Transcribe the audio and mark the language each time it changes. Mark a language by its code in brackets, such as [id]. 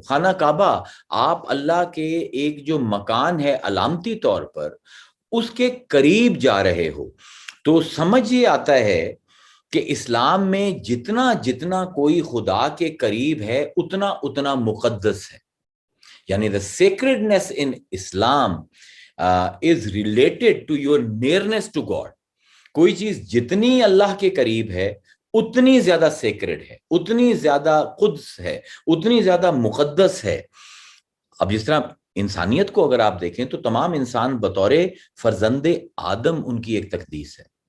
[ur] خانہ کعبہ, آپ اللہ کے ایک جو مکان ہے علامتی طور پر اس کے قریب جا رہے ہو. تو سمجھ یہ آتا ہے کہ اسلام میں جتنا کوئی خدا کے قریب ہے اتنا مقدس ہے. یعنی [en] the sacredness in Islam is related to your nearness to God. [ur] کوئی چیز جتنی اللہ کے قریب ہے اتنی زیادہ سیکرڈ ہے, اتنی زیادہ قدس ہے, اتنی زیادہ مقدس ہے. اب جس طرح انسانیت کو اگر آپ دیکھیں تو تمام انسان بطور فرزند آدم ان کی ایک تقدیس ہے.